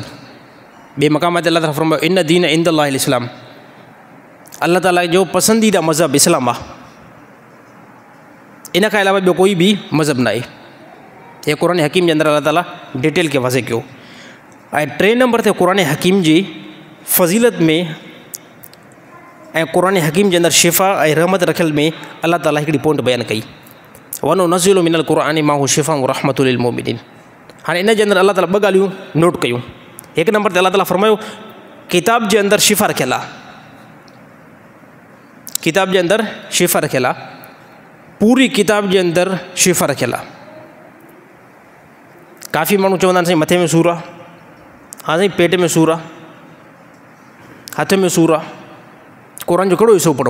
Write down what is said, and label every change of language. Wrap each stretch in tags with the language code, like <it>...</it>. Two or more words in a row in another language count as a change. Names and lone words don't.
<sd>ॿिए मक़ाम ते अल्लाह ताला फरमायो</sd> <ar>إن الدين عند الله الإسلام,</ar> <sd>अल्लाह ताला जो पसंदीदा मज़हब इस्लाम आहे, इन खां अलावा ॿियो कोई बि मज़हब न आहे। हे क़ुरान हकीम जे अंदरि अल्लाह ताला डिटेल खे वाज़े कयो। ऐं 3 नंबर ते क़ुरान हकीम जी फ़ज़ीलत में ऐं क़ुरान हकीम जे अंदरि शिफ़ा ऐं रहमत रखियल में अल्लाह ताला हिकिड़ी पॉइंट बयानु कई,</sd> <ar>وننزل من القرآن ما هو شفاء ورحمة للمؤمنين.</ar> <sd>हाणे इन जे अंदरि अल्लाह ताला 2 ॻाल्हियूं नोट कयूं। 1 नंबर ते अल्लाह ताला फरमायो किताब जे अंदरि शिफ़ा रखियल आहे, किताब जे अंदरि शिफ़ा रखियल आहे, पूरी किताब जे अंदरि शिफ़ा रखियल आहे। काफ़ी माण्हू चवंदा आहिनि साईं मथे में सूरु आहे, हा साईं पेट में सूरु आहे, हथ में सूरु आहे, क़ुरान जो कहिड़ो हिसो पढ़ूं?</sd>